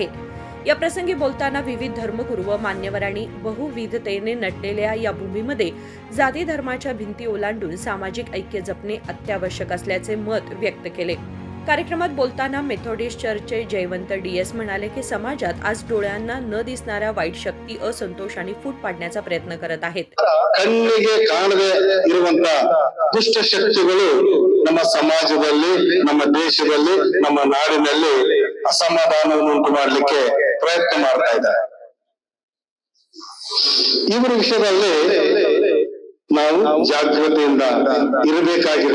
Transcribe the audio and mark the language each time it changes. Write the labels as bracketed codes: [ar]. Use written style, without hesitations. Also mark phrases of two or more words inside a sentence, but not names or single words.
[mr] या प्रसंगी बोलताना विविध धर्मगुरू व मान्यवरांनी बहुविधतेने नटलेल्या या भूमीमध्ये जाती धर्माच्या भिंती ओलांडून सामाजिक ऐक्य जपणे अत्यावश्यक असल्याचे मत व्यक्त केले. कार्यक्रमात बोलताना मेथोडिस्ट चर्चचे जयवंत DS म्हणाले की समाजात आज डोळ्यांना न दिसणाऱ्या वाईट शक्ती असंतोष आणि फूट पाडण्याचा प्रयत्न करत आहेत. [kn] ಕಣ್ಣಿಗೆ ಕಾಣದೆ ಇರುವಂತ ದುಷ್ಟ ಶಕ್ತಿಗಳು ನಮ್ಮ ಸಮಾಜದಲ್ಲಿ, ನಮ್ಮ ದೇಶದಲ್ಲಿ, ನಮ್ಮ ನಾಡಿನಲ್ಲಿ ಅಸಮಾಧಾನವನ್ನು ಉಂಟು ಮಾಡಲಿಕ್ಕೆ ಪ್ರಯತ್ನ ಮಾಡ್ತಾ ಇದ್ದಾರೆ. ಇವರ ವಿಷಯದಲ್ಲಿ ನಾವು ಜಾಗೃತಿಯಿಂದ ಇರಬೇಕಾಗಿದೆ.